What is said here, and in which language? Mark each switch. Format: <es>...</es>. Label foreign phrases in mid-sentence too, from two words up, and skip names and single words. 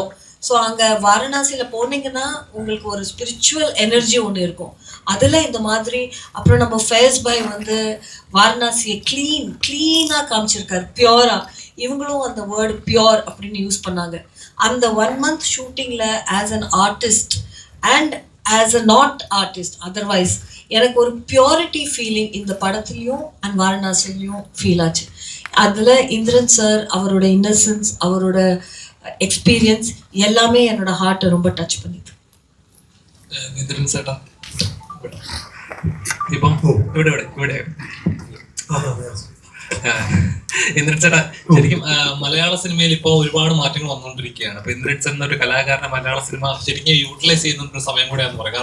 <ta>ஸோ அங்கே வாரணாசியில் போனீங்கன்னா உங்களுக்கு ஒரு</ta> <en>spiritual energy</en> <ta>ஒன்று இருக்கும். அதில் இந்த மாதிரி அப்புறம் நம்ம</ta> <en>face boy</en> <ta>வந்து வாரணாசியை க்ளீனாக காமிச்சிருக்காரு, பியோராக. இவங்களும் அந்த</ta> <en>word pure</en> <ta>அப்படின்னு யூஸ் பண்ணாங்க. அந்த</ta> <en>1 month shooting as an artist and as a not artist otherwise</en> <ta>எனக்கு ஒரு</ta> <en>purity feeling</en> <ta>இந்த படத்துலையும் அண்ட் வாரணாசிலையும் ஃபீல் ஆச்சு. அதில் இந்திரன் சார் அவரோட இன்னசென்ஸ், அவரோட எக்ஸ்பீரியன்ஸ் எல்லாமே என்னோட ஹார்ட்டை ரொம்ப டச் பண்ணிது.</ta> <ml>ഇന്ദ്രൻ ചേട്ടാ ഇപ്പം ഇവിടെ ഇന്ദ്രൻ ചേട്ടാ, ശരിക്കും മലയാള സിനിമയിൽ ഇപ്പോൾ ഒരുപാട് മാറ്റങ്ങൾ വന്നുകൊണ്ടിരിക്കുകയാണ്. അപ്പൊ ഇന്ദ്രൻ ചേട്ടൻ എന്നൊരു കലാകാരനെ മലയാള സിനിമ ശരിക്കും യൂട്ടിലൈസ് ചെയ്യുന്ന സമയം കൂടെയാണെന്ന് പറയാം.</ml>